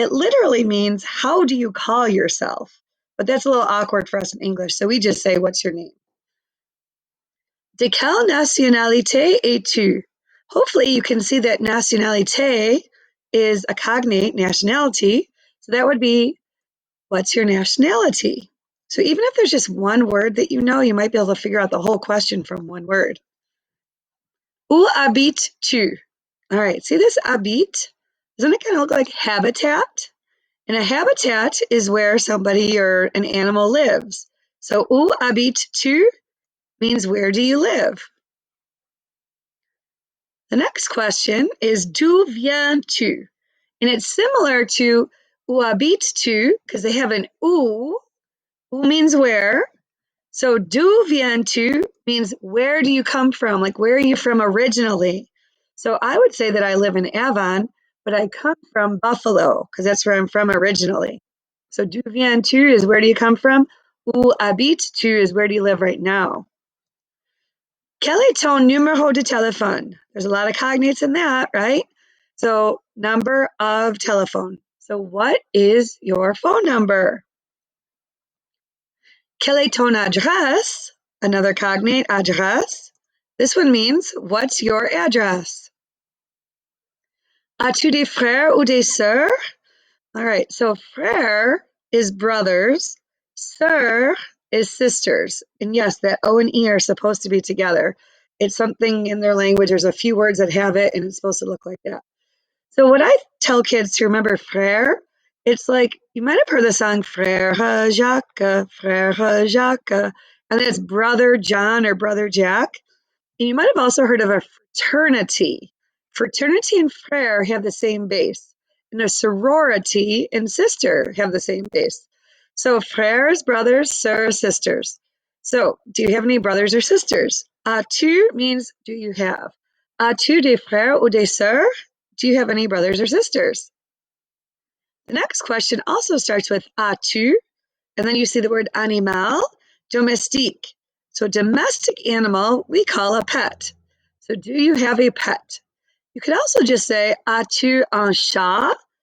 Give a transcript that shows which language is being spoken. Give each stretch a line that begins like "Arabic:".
English: It literally means, how do you call yourself? But that's a little awkward for us in English, so we just say, what's your name?
French: De quelle nationalité es-tu?
English: Hopefully, you can see that nationalité is a cognate, nationality. So that would be, what's your nationality? So even if there's just one word that you know, you might be able to figure out the whole question from one word.
French: Où habites-tu?
English: All right, see this habite? Doesn't it kind of look like habitat? And a habitat is where somebody or an animal lives. So,
French: où habites-tu
English: means, where do you live? The next question is,
French: d'où viens-tu?
English: And it's similar to
French: où habites-tu
English: because they have an où. Où means where. So,
French: d'où viens-tu
English: means, where do you come from? Like, where are you from originally? So, I would say that I live in Avon, but I come from Buffalo because that's where I'm from originally. So,
French: d'où viens-tu
English: is, where do you come from?
French: Où habites-tu
English: is, where do you live right now?
French: Quel est ton numéro de téléphone?
English: There's a lot of cognates in that, right? So, number of telephone. So, what is your phone number?
French: Quel est ton adresse?
English: Another cognate,
French: adresse.
English: This one means, what's your address?
French: As-tu des frères ou des sœurs?
English: All right, so frère is brothers, sœur is sisters. And yes, that O and E are supposed to be together. It's something in their language. There's a few words that have it, and it's supposed to look like that. So what I tell kids to remember frère, it's like, you might have heard the song Frère Jacques, and it's brother John or brother Jack. And you might have also heard of a fraternity. Fraternity and frère have the same base, and a sorority and sister have the same base. So frère is brothers, sœur is sisters. So do you have any brothers or sisters?
French: As-tu
English: means, do you have?
French: As-tu des frères ou des sœurs?
English: Do you have any brothers or sisters? The next question also starts with as-tu, and then you see the word animal, domestique. So domestic animal, we call a pet. So do you have a pet? You could also just say,
French: as-tu un chat?